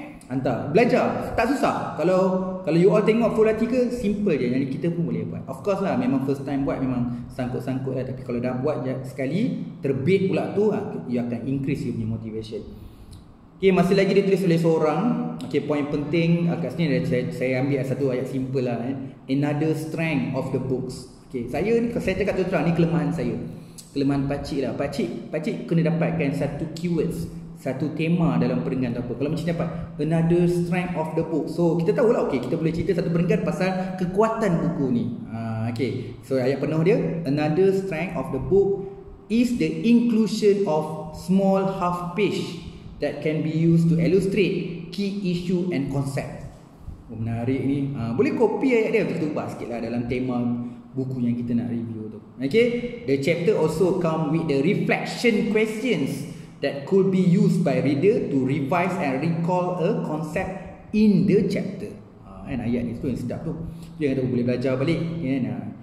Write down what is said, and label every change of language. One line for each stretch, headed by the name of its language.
Malay: Hantar, belajar, tak susah. Kalau
English: you all
Malay: tengok
English: full article,
Malay: simple je. Jadi kita pun boleh buat.
English: Of course
Malay: lah, memang
English: first time
Malay: buat memang sangkut-sangkut lah. Tapi kalau dah buat sekali, terbit pula tu, you akan
English: increase
Malay: you punya
English: motivation.
Malay: Okay, masih lagi ditulis oleh seorang. Okay, poin penting kat sini saya ambil satu ayat simple lah.
English: Another strength of the books.
Malay: Okay, saya cakap terus terang, ni kelemahan saya. Kelemahan pakcik lah. Pakcik kena dapatkan satu keywords, satu tema dalam perenggan tu apa. Kalau macam dapat
English: another strength of the book.
Malay: So kita tahulah, okay, kita boleh cerita satu perenggan pasal kekuatan buku ni.
English: Okay, so
Malay: ayat penuh dia,
English: another strength of the book is the inclusion of small half page that can be used to illustrate key issue and concept.
Malay: Menarik ni. Boleh copy ayat dia, kita ubah sikit lah dalam tema buku yang kita nak review tu.
English: Okay, the chapter also come with the reflection questions that could be used by reader to revise and recall a concept in the chapter.
Malay: Ayat ni tu yang sedap tu. Dia kata boleh belajar balik kan.